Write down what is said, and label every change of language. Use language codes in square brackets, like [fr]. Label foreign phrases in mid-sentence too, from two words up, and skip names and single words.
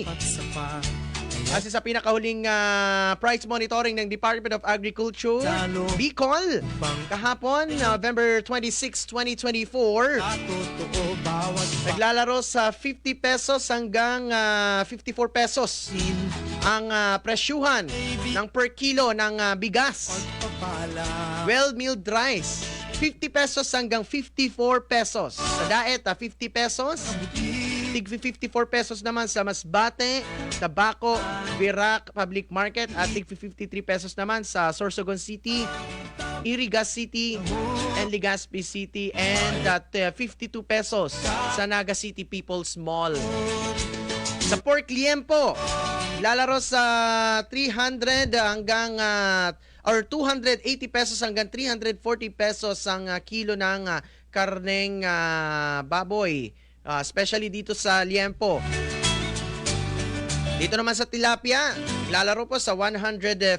[tl] Kasi sa pinakahuling [en] price monitoring [tl] ng Department of Agriculture, Bicol, kahapon, November 26, 2024, naglalaro sa 50 pesos hanggang 54 pesos ang presyuhan ng per kilo ng bigas. [en] Well-milled rice, [tl] 50 pesos hanggang 54 pesos. Sa daet, 50 pesos. Tig 54 pesos naman sa Masbate, Tabaco, Virac Public Market at tig 53 pesos naman sa Sorsogon City, Irigas City, and Legazpi City, and at 52 pesos sa Naga City People's Mall. Sa pork liempo, lalaro sa 300 hanggang or 280 pesos hanggang 340 pesos ang kilo ng karneng baboy. Especially dito sa liempo. Dito naman sa tilapia, lalaro po sa 150.